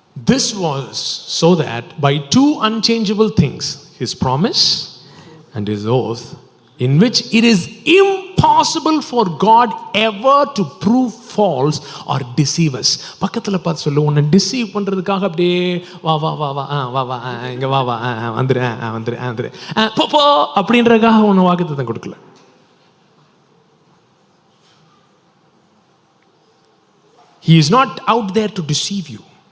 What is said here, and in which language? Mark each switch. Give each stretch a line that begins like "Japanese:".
English: This was so that by 2 unchangeable things, his promise and his oath, in which it is impossible for God ever to prove false or deceive us.
Tamil: பக்கத்துல பார்த்து சொல்லு, உன்னை deceive பண்றதுக்காக அப்படியே வா வா வா வா வா வா இங்க வா வா வந்துரு வந்துரு வந்துரு போ அப்படின்றதுக்காக உன்னை வாக்குத்தத்தம் கொடுக்கல.
English: He is not out there to deceive you.